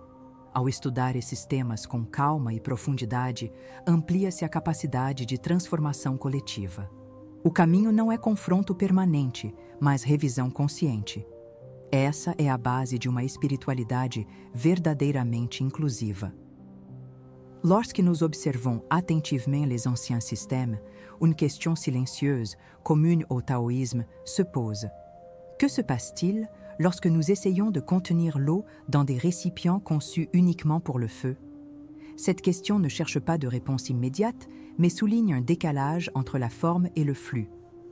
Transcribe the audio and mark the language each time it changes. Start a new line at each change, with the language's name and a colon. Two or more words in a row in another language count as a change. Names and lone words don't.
Portuguese: Ao estudar esses temas com calma e profundidade, amplia-se a capacidade de transformação coletiva. O caminho não é confronto permanente, mas revisão consciente. Essa é a base de uma espiritualidade verdadeiramente inclusiva.
French: Lorsque nous observons attentivement les anciens systèmes, une question silencieuse, commune au taoïsme, se pose. Que se passe-t-il lorsque nous essayons de contenir l'eau dans des récipients conçus uniquement pour le feu? Cette question ne cherche pas de réponse immédiate, mais souligne un décalage entre la forme et le flux.